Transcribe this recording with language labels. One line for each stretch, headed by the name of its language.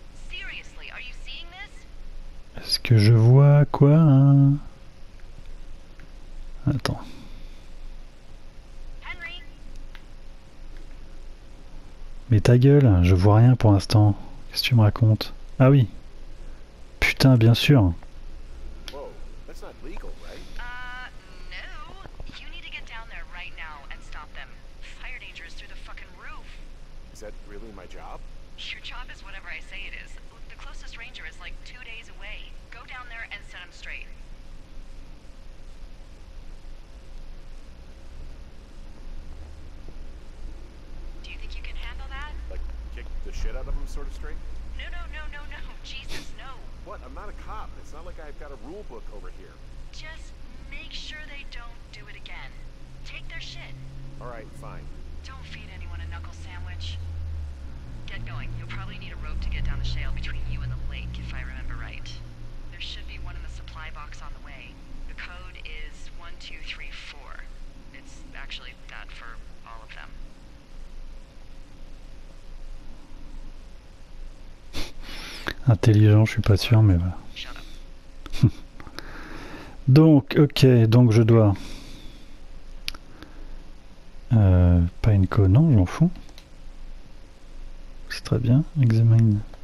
English: Seriously, are you seeing this?
French: Est-ce que je vois quoi, hein? Attends.
English: Henry?
French: Mais ta gueule, je vois rien pour l'instant. Qu'est-ce que tu me racontes? Ah oui. Putain, bien sûr.
English: Whoa, that's not legal, right? No. You need to get down there right now and stop them. Fire danger is through the fucking roof. Is that really my job? Your job is whatever I say it is. The closest ranger is like 2 days away. Go down there and set him straight. Do you think you can handle that? Like, kick the shit out of him sort of straight? No. Jesus, no. What? I'm not a cop. It's not like I've got a rule book over here. Just make sure they don't do it again. Take their shit. Alright, fine. Don't feed anyone a knuckle sandwich. Get going. You'll probably need a rope to get down the shale between you and the lake, if I remember right. There should be one in the supply box on the way. The code is 1234. It's actually that for all of them.
French: Intelligent, je suis pas sûr, mais voilà.
English: Shut up.
French: Donc, ok, donc je dois... pas une co, non, je m'en fous. C'est très bien, examine.